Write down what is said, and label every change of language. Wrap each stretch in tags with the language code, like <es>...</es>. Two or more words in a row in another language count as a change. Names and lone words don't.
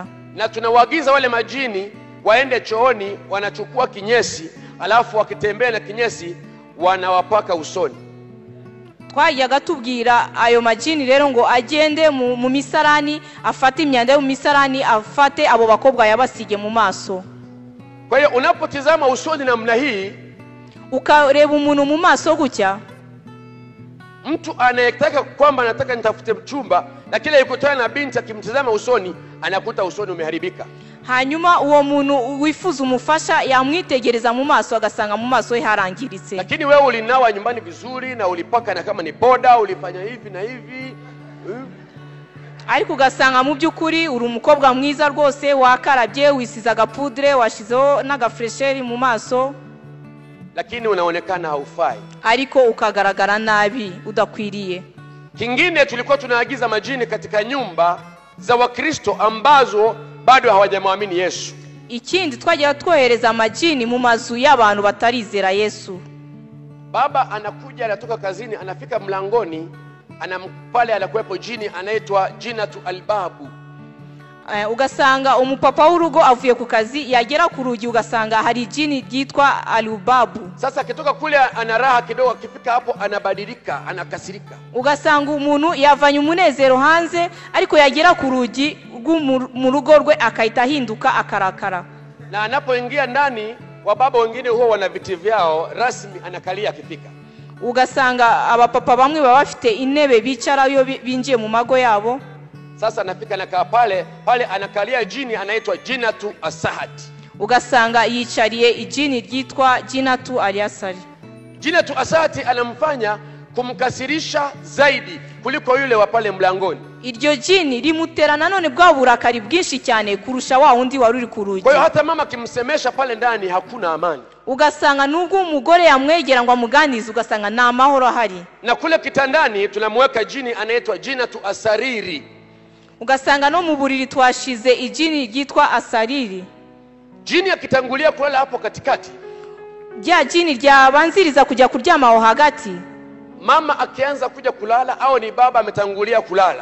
<sw>Na tunawaagiza wale majini waende chooni, wanachukua kinyesi, alafu wakitembea na kinyesi wanawapaka usoni.</sw> <rw>Twajyaga tubwira ayo majini rero ngo agende mu misarani, afate imyanda yo mu misarani, afate abo bakobwa yabasige mu maso.</rw> <sw>Kwa hiyo unapotizama usoni namna hii,</sw> <rw>ukareba umuntu mu maso gutya,</rw> <sw>mtu anayetaka kwamba anataka nitafute mchumba, na kile yukutana na binti akimtizama usoni anakuta usoni umeharibika.</sw> <rw>Hanyuma uwo muntu wifuza umufasha yamwitegereza mu maso agasanga mu maso he harangiritse.</rw> <sw>Lakini wewe ulinawa nyumbani vizuri na ulipaka na kama ni poda ulifanya hivi na hivi,</sw> <rw>ariko ugasanga mu by'ukuri uri umukobwa mwiza rwose, wakarabye, wisize agapudre, washizeho n'agafresheri mu maso,</rw> <sw>lakini unaonekana haufai,</sw> <rw>ariko ukagaragara nabi, udakwiriye.</rw> <sw>Kingine, tulikuwa tunaagiza majini katika nyumba za Wakristo ambazo bado hawajamwamini Yesu.</sw> <rw>Ikindi twagiye twohereza majini mu mazu y'abantu batarizera Yesu.</rw> <sw>Baba anakuja, anatoka kazini, anafika mlangoni, pale anakuwepo jini anaitwa Jinatu Albabu.</sw> <rw>Ugasanga umupapa w'urugo avuye ku kazi, yagera ku rugi ugasanga hari jini ryitwa Alubabu.</rw> <sw>Sasa akitoka kule ana raha kidogo, akifika hapo anabadilika, anakasirika.</sw> <rw>Ugasanga umuntu yavanye umunezero hanze, ariko yagera ku rugi mu rugo rwe akahita ahinduka akarakara.</rw> <sw>Na anapoingia ndani, wababa wengine huwa wana viti vyao rasmi, anakalia akifika.</sw> <rw>Ugasanga abapapa bamwe baba bafite intebe bicarayo binjiye mu mago yabo.</rw> <sw>Sasa anafika nakaa pale anakalia jini anaitwa Jinatu Asahati.</sw> <rw>Ugasanga yicariye ijini ryitwa Jinatu Aliasari.</rw> <sw>Jinatu Asahati anamfanya kumkasirisha zaidi kuliko yule wa pale mlangoni.</sw> <rw>Iryo jini rimutera nanone bwa burakari bwinshi cyane kurusha wa wundi wari uri ku rugi.</rw> <sw>Kwa hiyo hata mama kimsemesha pale ndani hakuna amani.</sw> <rw>Ugasanga nubwo umugore yamwegera ngo amuganize, ugasanga nta mahoro ahari.</rw> <sw>Na kule kitandani tunamweka jini anaitwa Jinatu Asariri.</sw> <rw>Ugasanga no mu buriri twashize ijini ryitwa Asariri.</rw> <sw>Jini akitangulia kulala hapo katikati,</sw> <rw>rya jini ryabanziriza kujya kuryama aho hagati,</rw> <sw>mama akianza kuja kulala au ni baba ametangulia kulala,</sw>